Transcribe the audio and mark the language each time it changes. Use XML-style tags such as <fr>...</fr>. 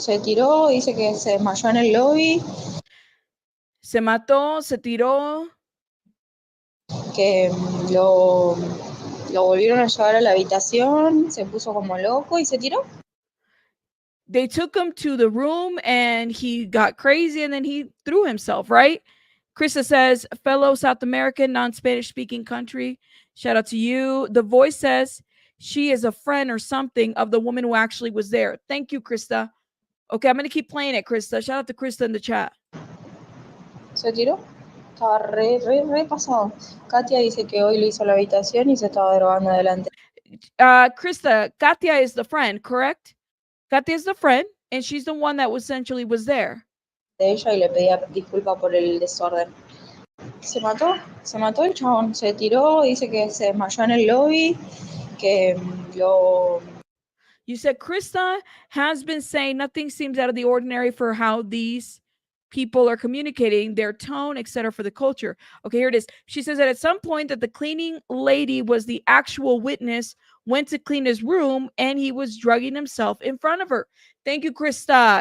<es>Se tiró, dice que se desmayó en el lobby. Se mató, se tiró. Que lo volvieron a llevar a la habitación, se puso como loco y se tiró.</es> <en>They took him to the room and he got crazy and then he threw himself, right? Krista says, fellow South American, non-Spanish speaking country. Shout out to you. The voice says she is a friend or something of the woman who actually was there. Thank you, Krista. Okay, I'm going to keep playing it, Krista. Shout out to Krista in the chat.</en> <es>Se tiró. Estaba re pasado. Katia dice que hoy le hizo la habitación y se estaba drogando adelante.</es> <en>Krista, Katia is the friend, correct? Katia is the friend, and she's the one that essentially was there.</en> <es>De ella y le pedía disculpas por el desorden. Se mató el chabón. Se tiró, dice que se desmayó en el lobby, que lo...</es> <en>You said Krista has been saying nothing seems out of the ordinary for how these people are communicating, their tone, etc., for the culture. Okay, here it is. She says that at some point that the cleaning lady was the actual witness, went to clean his room, and he was drugging himself in front of her. Thank you, Krista.</en>